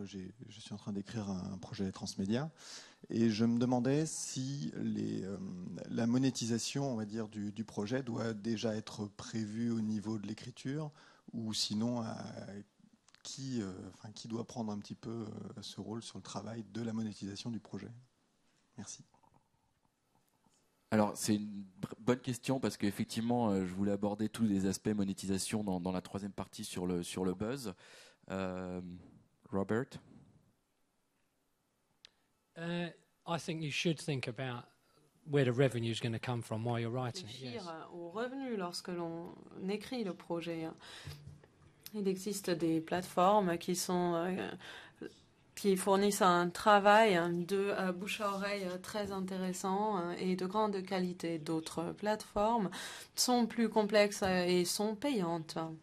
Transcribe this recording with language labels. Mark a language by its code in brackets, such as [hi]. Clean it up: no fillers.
[fr] Je suis en train d'écrire un projet transmédia et je me demandais si la monétisation, on va dire, du projet doit déjà être prévue au niveau de l'écriture ou sinon qui doit prendre un petit peu ce rôle sur le travail de la monétisation du projet. Merci. Alors, c'est une bonne question parce qu'effectivement, je voulais aborder tous les aspects monétisation dans la troisième partie sur le buzz. Robert? [en] I think you should think about where the revenue is going to come from while you're writing it. [fr] Réfléchir aux revenus lorsque l'on écrit le projet. Il existe des plateformes qui fournissent un travail de bouche à oreille très intéressant et de grande qualité. D'autres plateformes sont plus complexes et sont payantes.